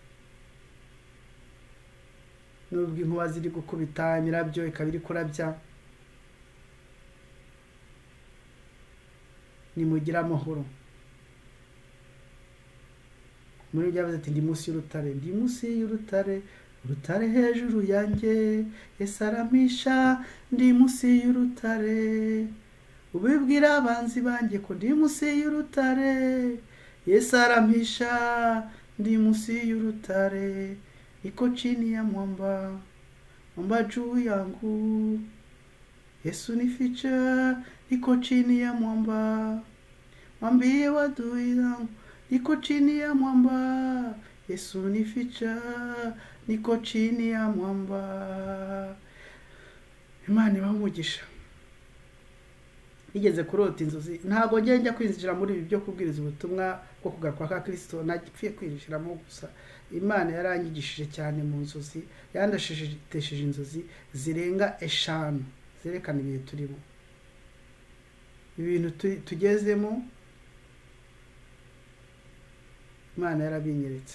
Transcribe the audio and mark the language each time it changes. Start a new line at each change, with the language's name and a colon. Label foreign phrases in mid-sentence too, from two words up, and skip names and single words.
Kinyarwanda: nubwo inkuba ziri gukubita imirabyo ikabiri kurabya nimugira amahoro muri byavuze ati ndi munsi y'urutare urutare hejuru yanjye esaramisha ndi munsi y'urutare ubibwira abanzi banjye ko ndi munsi y'urutare esaramisha ndi munsi y'urutare
Swahili: iko chini ya mwamba juu yangu Yesu nificha iko chini ya mwamba mwambie wadui zangu niko chini ya mwamba Yesu nificha niko chini ya mwamba
Kinyarwanda: Imana ibamugisha igeze kurota inzozi ntago njya kwinjira muri ibi byo kubwiriza ubutumwa bwo kugaruka kwa Kristo nagipfiye kwinjiramo gusa Imana yarangigishije cyane mu nzozi yandashishije inzozi zirenga 5 zerekana ibihe turimo ibintu tugezemo Imana yarabinyeretse.